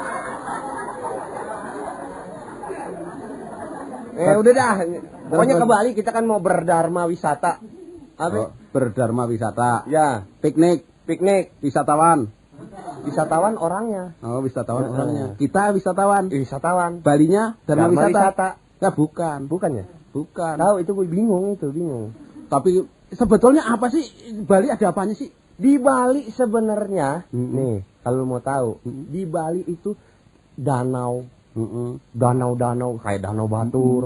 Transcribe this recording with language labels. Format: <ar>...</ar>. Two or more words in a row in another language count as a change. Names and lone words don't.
<id>Udah dah. Pokoknya ke Bali kita kan mau berdharma wisata. Apa? Berdharma wisata. Ya. Piknik. Wisatawan. Wisatawan orangnya. Oh, wisatawan orangnya. Kita wisatawan. Wisatawan. Balinya dharma wisata. Ya bukan. Bukannya? Bukan. Tahu itu gue bingung. Tapi sebetulnya apa sih Bali, ada apanya sih? Di Bali sebenarnya nih kalau mau tahu, di Bali itu danau. Danau kayak danau Batur.</id>